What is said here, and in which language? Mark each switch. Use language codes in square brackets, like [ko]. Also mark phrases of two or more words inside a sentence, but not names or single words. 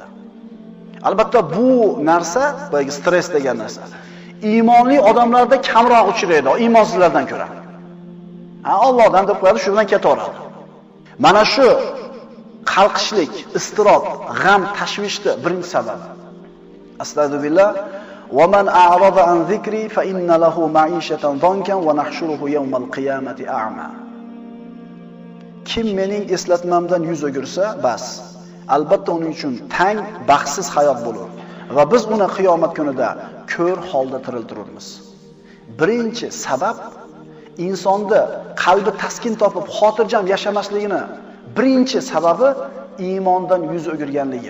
[uz] Albatta bu narsa, boyagi stress degan narsa, iymonli odamlarda kamroq uchraydi, iymonsizlardan ko'ra. Allohdan deb qo'yadi, shu bilan ketaveradi. Mana shu qalqishlik, iztirob, g'am, tashvishni birinchi sababi. Astagfirullah. [ar] ومن أعرض عن ذكري فإن له معيشة ضنكا ونحشره يوم القيامة أعمى. [uz] Kim mening eslatmamdan yuz o'girsa, bas, albatta uning uchun tang, baxtsiz hayot bo'lur va biz uni qiyomat kunida ko'r holda tiriltiramiz. Birinchi sabab insonda qalbi taskin topib, xotirjam yashamasligini birinchi sababi iymondan yuz o'girganligi.